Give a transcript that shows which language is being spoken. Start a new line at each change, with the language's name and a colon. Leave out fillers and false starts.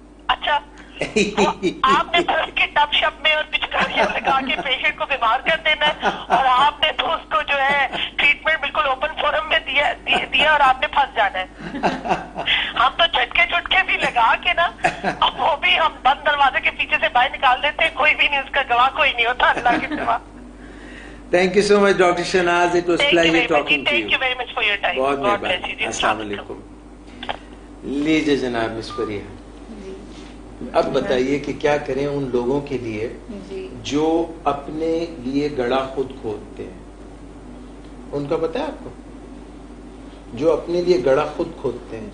Hindi: अच्छा, आपने फर्स्ट के टप शप में और पिचकारियां लगा के पेशेंट को बीमार कर देना, और आपने तो उसको जो है ट्रीटमेंट बिल्कुल ओपन फोरम में दिया और आपने फंस जाना है. हम तो झटके चुटके भी लगा के ना, अब वो भी हम बंद दरवाजे के पीछे से बाहर निकाल देते हैं, कोई भी नहीं, उसका गवाह कोई नहीं होता अल्लाह के सिवा.
English: Thank you so much, Dr. Shahnaaz. It was pleasure talking to you. Thank you very much for your time.
Hindi: बहुत
English: God bless
Hindi: मेहरबानी.
English: you.
Hindi: अस्सलाम वालेकुम. लीजिए जनाब मिस फरीहा, अब बताइए कि क्या करें उन लोगों के लिए जो अपने लिए गड़ा खुद खोदते हैं. उनका पता है आपको, जो अपने लिए गड़ा खुद खोदते हैं